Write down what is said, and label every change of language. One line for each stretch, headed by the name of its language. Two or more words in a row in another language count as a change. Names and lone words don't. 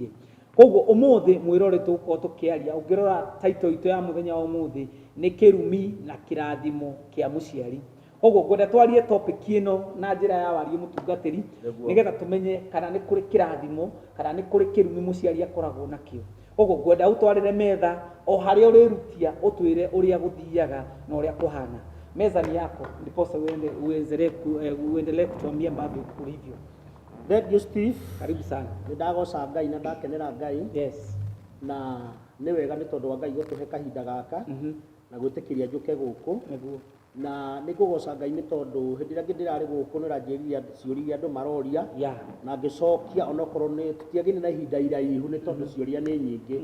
Kikuyu: Koguo ũmũthĩ mwĩrore tũgũkorwo tũkĩaria, ũngĩrora title itũ ya mũthenya wa ũmũthĩ nĩ kĩrumi na kĩrathimo kĩa mũciari. Koguo ngwenda twarie topic ĩno na njĩra ya warie mũtungatĩri nĩgetha tũmenye kana nĩ kũrĩ kĩrathimo kana nĩ kũrĩ kĩrumi mũciari akoragwo nakĩo. Koguo ngwenda ũtwarĩre metha o harĩa ũrĩrutia ũtwĩre ũrĩa gũthiaga na ũrĩa kũhana.
Swahili: Meza ni yako ndiposa uendelee kutuambia ambavyo kulivyo.
English: Thank you Steve.
Swahili: Karibu sana.
Kikuyu: Ndagoca Ngai na ndakenera Ngai.
English: Yes.
Kikuyu: Na nĩ wega nĩ tondũ wa Ngai gũtũhe kahinda gaka na gwĩtĩkĩria njũke gũkũ. Nĩguo. Na nĩ ngũgoca Ngai nĩ tondũ hĩndĩ ĩrĩa ndĩrarĩ gũkũ nĩranjĩrire ciũria andũ maroria na ngĩcokia onokorwo nĩ tũtiagĩire na ihinda iraihu nĩ tondũ ciũria nĩ nyingĩ.